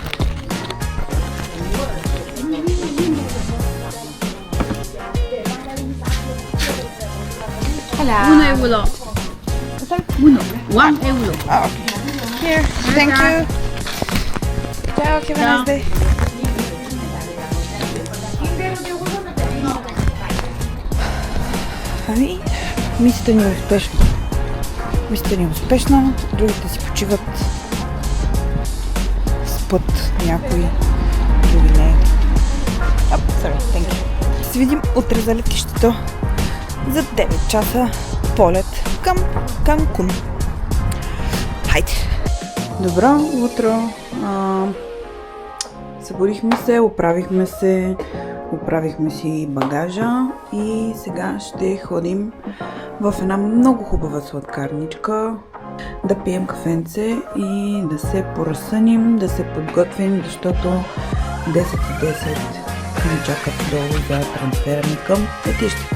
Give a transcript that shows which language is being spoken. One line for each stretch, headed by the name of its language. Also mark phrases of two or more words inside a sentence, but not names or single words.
English: €1. €1. Ah, okay. Here, thank you. Ciao, have a nice day.
Bulgarian: Ами, мисията ни е успешна. Мисията ни е успешна, другите си почиват, спът някои, други не.
English: Sorry, thank you.
Bulgarian: Ще се видим утре за летището за 9 часа полет към Канкун. Хайде! Добро утро! Събудихме се, оправихме си багажа и сега ще ходим в една много хубава сладкарничка да пием кафенце и да се поразсъним, да се подготвим, защото 10:10 ни чакат долу за трансфера ни към летището.